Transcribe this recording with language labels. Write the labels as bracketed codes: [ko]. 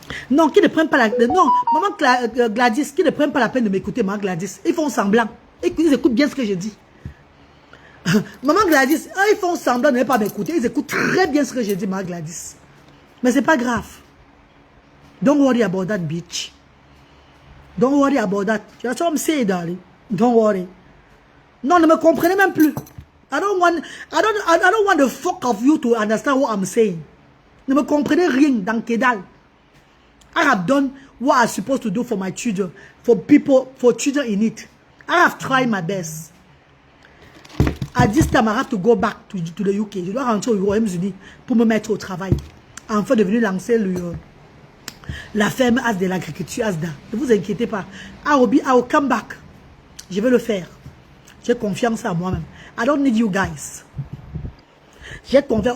[fr] Non, qui ne prennent pas la... Non, maman Gladys, qui ne prennent pas la peine de m'écouter, maman Gladys. Ils font semblant. Ils écoutent bien ce que je dis. Maman Gladys, ils font semblant de ne pas m'écouter. Ils écoutent très bien ce que je dis, maman Gladys. Mais c'est pas grave. [en] Don't worry about that, bitch. Don't worry about that. That's what I'm saying, darling. Don't worry. [fr] Non, ne me comprenez même plus. [en] I don't want the fuck of you to understand what I'm saying. [fr] Ne me comprenez rien dans Kedal. [en] I have done what I'm supposed to do for my children, for people, for children in it. I have tried my best. At this time, I have to go back to the UK. Je dois rentrer aux Royaumes-Unis pour me mettre au travail. [fr] Enfin, de venir lancer la ferme As de l'agriculture Asda. Ne vous inquiétez pas. [en] I will come back. Je vais le faire. [fr] J'ai confiance en moi-même. I don't need you guys. J'ai confiance.